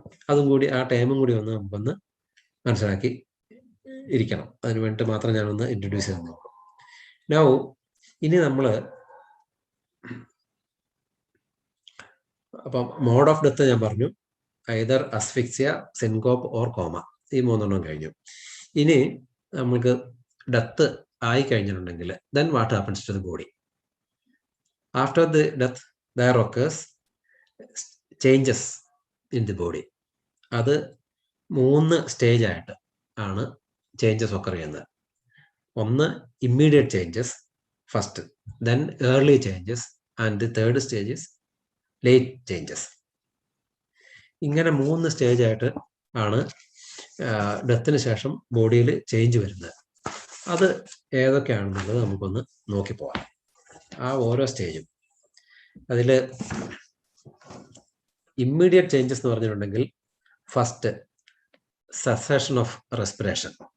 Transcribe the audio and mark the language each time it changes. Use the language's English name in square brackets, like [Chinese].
[Malayalam] അതും കൂടി, ആ ടൈമും കൂടി നമുക്കൊന്ന് മനസ്സിലാക്കി ഇരിക്കണം. അതിന് വേണ്ടിയിട്ട് മാത്രം ഞാനൊന്ന് ഇൻട്രൊഡ്യൂസ് ചെയ്ത് നോക്കും. നൗ ഇനി നമ്മൾ അപ്പം [English] mode of death [Malayalam] ഞാൻ പറഞ്ഞു, [English] either asphyxia, syncope or coma, [Malayalam] ഈ 3 കഴിഞ്ഞു. ഇനി നമുക്ക് ഡെത്ത് ആയി കഴിഞ്ഞിട്ടുണ്ടെങ്കിൽ [English] then what happens to the body? After the death there occurs changes in the body. [Malayalam] അത് 3 സ്റ്റേജ് ആയിട്ട് ആണ് ചേഞ്ചസ് ഒക്കർ ചെയ്യുന്നത്. [English] ഒന്ന് immediate changes first, then early changes, and the third stage is late changes. [Malayalam] ഇങ്ങനെ 3 stage ആയിട്ട് ആണ് ഡെത്തിന് ശേഷം ബോഡിയിൽ ചേഞ്ച് വരുന്നത്. അത് ഏതൊക്കെയാണെന്നുള്ളത് നമുക്കൊന്ന് നോക്കിപ്പോവാം, ആ ഓരോ സ്റ്റേജും. അതിൽ ഇമ്മീഡിയറ്റ് ചേഞ്ചസ് എന്ന് പറഞ്ഞിട്ടുണ്ടെങ്കിൽ ഫസ്റ്റ് [English] Cessation of respiration.